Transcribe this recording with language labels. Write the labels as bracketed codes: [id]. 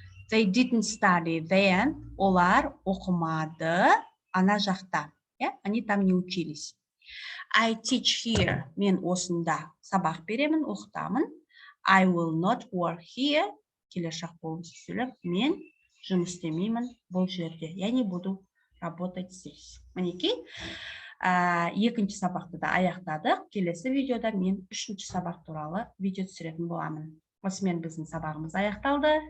[en] They didn't study then. [kk] Олар оқымады ана жақта. [ru] Они там не учились. [en] I teach here. [kk] Мен осында сабақ беремін, оқытамын. [en] I will not work here. [kk] Келер шақ болымсыз сөйлем. Мен жұмыс істемеймін бұл жерде. [ru] Я не буду работать здесь. [kk] Мінекей, екінші сабақты да аяқтадық. Келесі видеода мен үшінші сабақ туралы видео түсіретін боламын. Осымен біздің сабағымыз аяқталды.